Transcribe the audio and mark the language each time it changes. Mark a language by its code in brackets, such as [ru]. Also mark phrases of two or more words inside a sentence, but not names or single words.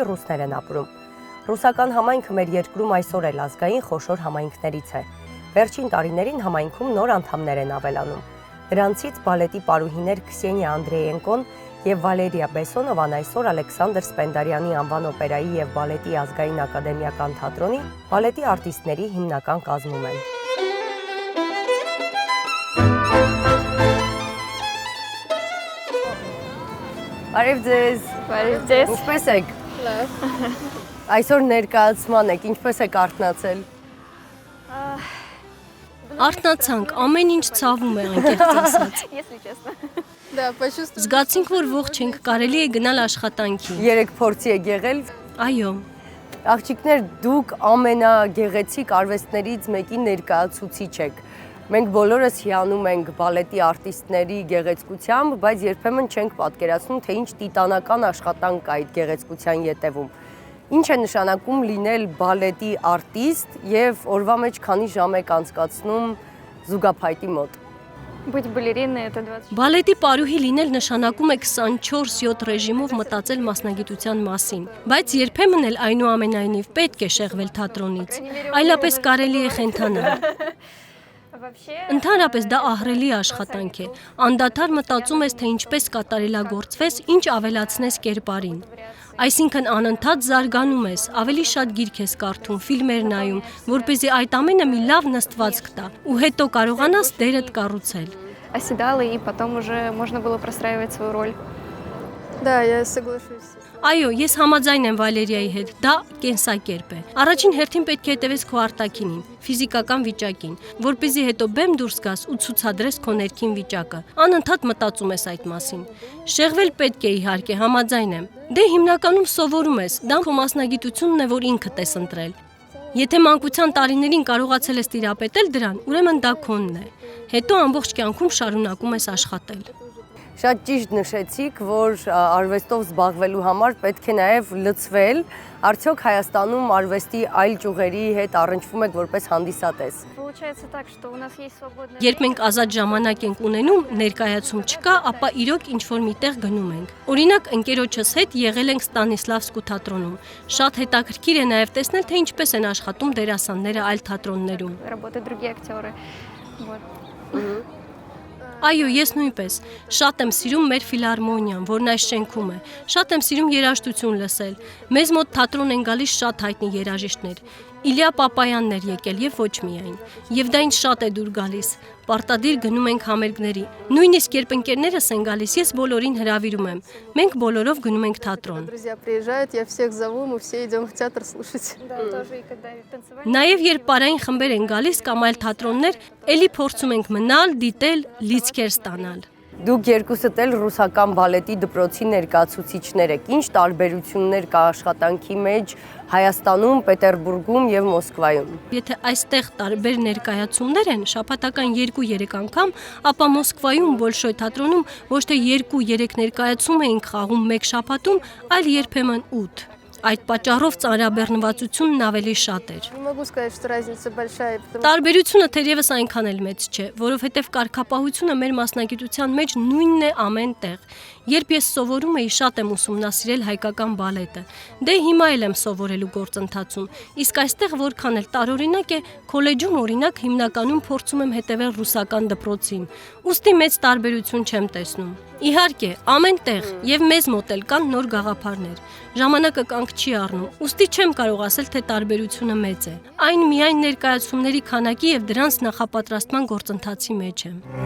[hy] ռուսներ են ապրում։ Ռուսական համայնքը մեր երկրում այսօր էլ ազգային խոշոր համայնքներից է։ Վերջին տարիներին համայնքում նոր անդամներ են ավելանում։ Դրանցից բալետի պարուհիներ Քսենիա Անդրեյենկոն եւ Վալերիա Բեսոնովան այսօր Ալեքսանդր Սպենդարյանի անվան օպերայի եւ բալետի ազգային ակադեմիական թատրոնի բալետի արտիստների հիմնական կազմում են։ Բարև ձեզ։ Բարև ձեզ։ Ինչպե՞ս եք։ Լավ։ Այսօր ներկայացման եք, ինչպես եք արթնացել։ Արթնացանք, ամեն ինչ ցավում է անկեղծ ասած։ [ru] Если честно. Да, почувствовала. [hy] Զգացինք, որ ողջ ենք, կարելի է գնալ աշխատանքի։ Երեք փորձի եք եղել։ Այո։ Աղջիկներ, դուք ամենագեղեցիկ արվեստներից մեկի ներկայացուցիչ եք։ Մենք բոլորս հիանում ենք բալետի արտիստների գեղեցկությամբ, բայց երբեմն չենք պատկերացնում, թե ինչ տիտանական աշխատանք կա այդ գեղեցկության ետևում։ Ինչ է նշանակում լինել բալետի արտիստ եւ օրվա մեջ քանի ժամ եք անցկացնում զուգափայտի մոտ։ [ru] Быть балериной это 20. [hy] Բալետի պարուհի լինել նշանակում է 24/7 ռեժիմով մտածել մասնագիտության մասին, բայց երբեմն էլ այնուամենայնիվ պետք է շեղվել թատրոնից, այլապես կարելի է խենթանալ։ Ընդհանրապես դա ահռելի աշխատանք է, անդադար մտածում ես, թե ինչպես կատարելագործվես, ինչ ավելացնես կերպարին։ Այսինքն անընդհատ զարգանում ես, ավելի շատ գիրք ես կարդում, ֆիլմեր նայում, որպեսզի այդ ամենը մի լավ նստվածք տա, ու հետո կարողանաս դերդ կառուցել։ [ru] Оседала, и потом уже можно было простраивать свою роль. Да, я соглашусь. [hy] Այո, ես համաձայն եմ Վալերիայի հետ, դա կենսակերպ է։ Առաջին հերթին պետք է հետևես քո արտաքինին, ֆիզիկական վիճակին, որպեսզի հետո բեմ դուրս գաս ու ցուցադրես քո ներքին վիճակը։ Անընդհատ մտածում ես այդ մասին։ Շեղվել պետք է իհարկե, համաձայն եմ։ Դե հիմնականում սովորում ես, դա քո մասնագիտությունն է, որ ինքդ ես ընտրել։ Եթե մանկության տարիներին կարողացել ես տիրապետել դրան, ուրեմն դա քոնն է։ Հետո ամբողջ կյանքում շարունակում ես աշխատել։ Շատ ճիշտ նշեցիք, որ արվեստով զբաղվելու համար պետք է նաև լցվել։ Արդյոք Հայաստանում արվեստի այլ ճյուղերի հետ առնչվում եք որպես հանդիսատես։ [ru] Получается так, что у нас есть свободное. [hy] Երբ մենք ազատ ժամանակ ենք ունենում, ներկայացում չկա, ապա իրոք ինչ-որ միտեղ գնում ենք։ Օրինակ, ընկերոջս հետ եղել ենք Ստանիսլավսկու թատրոնում։ Շատ հետաքրքիր է նաև տեսնել, թե ինչպես են աշխատում դերասանները այլ թատրոններում։ [ru] Работают другие актеры. Вот. [hy] Այո, ես նույնպես։ Շատ եմ սիրում մեր ֆիլհարմոնիան, որն այս շենքում է։ Շատ եմ սիրում երաժշտություն լսել։ Մեզ մոտ թատրոն են գալիս շատ հայտնի երաժիշտներ։ Իլիա Պապայանն էր եկել եւ ոչ միայն։ Եվ դա ինձ շատ է դուր գալիս։ Պարտադիր գնում ենք համերգների։ Նույնիսկ երբ ընկերներս են գալիս, ես բոլորին հրավիրում եմ։ Մենք բոլորով գնում ենք թատրոն։ [ru] Друзья приезжают, я всех зову, мы все идем в театр слушать. Да, тоже и когда танцевали. [hy] Նաև երբ պարային խմբեր են գալիս կամ այլ թատրոններ, ելի փորձում ենք մնալ, դիտել, լիցքեր ստանալ։ Դուք երկուսդ էլ ռուսական բալետի դպրոցի ներկայացուցիչներ եք։ Ինչ տարբերություններ կա աշխատանքի մեջ Հայաստանում, Պետերբուրգում եւ Մոսկվայում։ Եթե այստեղ տարբեր ներկայացումներ են, շաբաթական 2-3 անգամ, ապա Մոսկվայում Բոլշոյ թատրոնում ոչ թե 2-3 ներկայացում էինք խաղում մեկ շաբաթում, այլ երբեմն 8։ Այդ պատճառով ծանրաբեռնվածությունն ավելի շատ էր։ [ru] Не могу сказать, что разница большая, потому [hy] Տարբերությունը թերևս այնքան էլ մեծ չէ, որովհետև կարգապահությունը մեր մասնագիտության մեջ նույնն է ամեն տեղ։ Երբ ես սովորում էի, շատ եմ ուսումնասիրել հայկական բալետը։ Դե հիմա էլ եմ սովորելու գործընթացում։ Իսկ այստեղ որքան էլ տարօրինակ է, քոլեջում օրինակ հիմնականում փորձում եմ հետևել ռուսական դպրոցին։ Ուստի մեծ տարբերություն չեմ տեսնում։ Իհարկե, ամեն տեղ եւ մեզ մոտ էլ կան նոր գաղափարներ։ Ժամանակը կանգ չի առնում, ուստի չեմ կարող ասել, թե տարբերությունը մեծ է։ Այն միայն ներկայացումների քանակի եւ դրանց նախապատրաստման գործընթացի մեջ է։